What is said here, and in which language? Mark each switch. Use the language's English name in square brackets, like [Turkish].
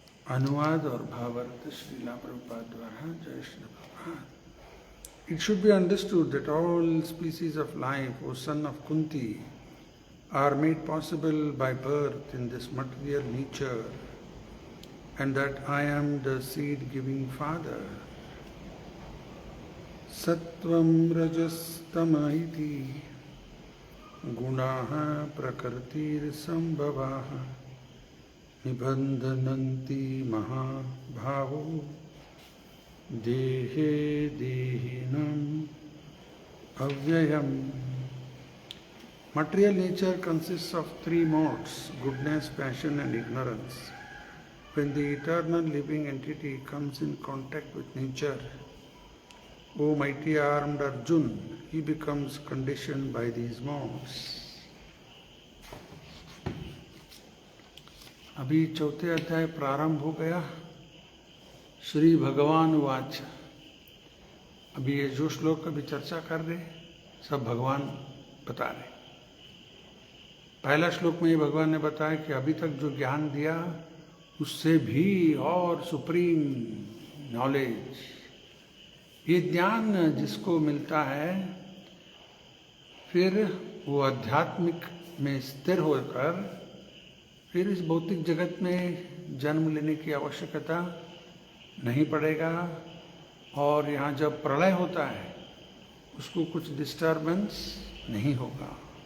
[Hindi] अनुवाद और भावार्थ श्रीला प्रभुपाद द्वारा। जय Shri Prabhupada. [English] It should be understood that all species of life, O son of Kunti, are made possible by birth in this material nature, and that I am the seed-giving father. [Sanskrit] Sattvam rajas tama iti gunaha prakritir sambhavaha निबंधनन्ति महाभावो देहे देहिनम् अव्ययम्। [English] Material nature consists of 3 modes: goodness, passion and ignorance. When the eternal living entity comes in contact with nature, O mighty armed Arjun, he becomes conditioned by these modes. [Hindi] अभी चौथे अध्याय प्रारंभ हो गया। श्री भगवान watch. अभी ये जो श्लोक अभी चर्चा कर रहे सब भगवान बता रहे। पहला श्लोक में ही भगवान ने बताया कि अभी तक जो ज्ञान दिया उससे भी और सुप्रीम नॉलेज, ये ज्ञान जिसको मिलता है फिर वो आध्यात्मिक में स्थिर होकर फिर इस भौतिक जगत में जन्म लेने की आवश्यकता नहीं पड़ेगा, और यहाँ जब प्रलय होता है उसको कुछ डिस्टर्बेंस नहीं होगा।